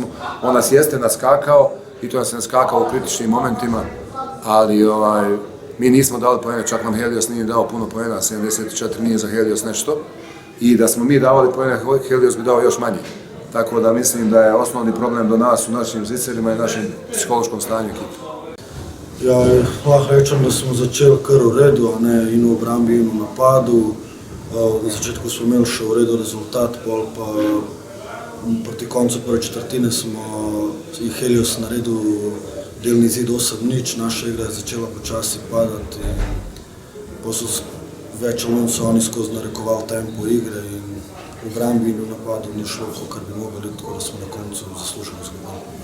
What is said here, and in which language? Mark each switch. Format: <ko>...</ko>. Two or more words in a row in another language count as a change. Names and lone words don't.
<sr>On nas jeste naskakao i to nas je naskakao u kritičnim momentima, ali mi nismo dali poene, čak nam Helios nije dao puno poena, 74 nije za Helios nešto i da smo mi davali poene, Helios bi dao još manje. Tako da mislim da je osnovni problem do nas u našim zicerima i našem psihološkom stanju ekipe.</sr> <sl>Ja, lahko rečem, da smo začeli kar v redu, in v obrambi in v napadu. Na začetku smo imeli še v redu rezultat, pol pa proti koncu prve četrtine smo i Helios naredil delni zid 8:0, naša igra je začela počasi padati in posle več ali manj so oni skozi narekovali tempo igre in v obrambi in v napadu ni šlo, kar bi mogli, tako da smo na koncu zasluženo izgubili.</sl>